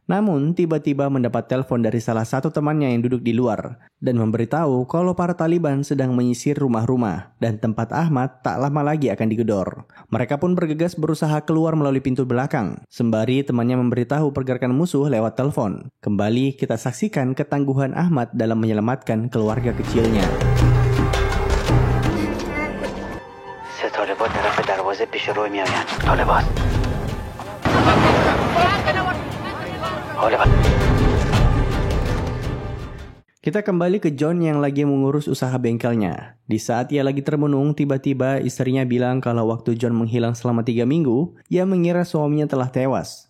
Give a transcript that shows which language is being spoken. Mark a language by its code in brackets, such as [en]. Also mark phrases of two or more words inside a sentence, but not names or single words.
[id] Namun, tiba-tiba mendapat telepon dari salah satu temannya yang duduk di luar, dan memberitahu kalau para Taliban sedang menyisir rumah-rumah, dan tempat Ahmad tak lama lagi akan digedor. Mereka pun bergegas berusaha keluar melalui pintu belakang, sembari temannya memberitahu pergerakan musuh lewat telepon. Kembali kita saksikan ketangguhan Ahmad dalam menyelamatkan keluarga kecilnya. [fa] طالبات طرف دروازه پیش روی میآیند. طالبات [id] Kita kembali ke John yang lagi mengurus usaha bengkelnya. Di saat ia lagi termenung, tiba-tiba istrinya bilang kalau waktu John menghilang selama 3 minggu, ia mengira suaminya telah tewas.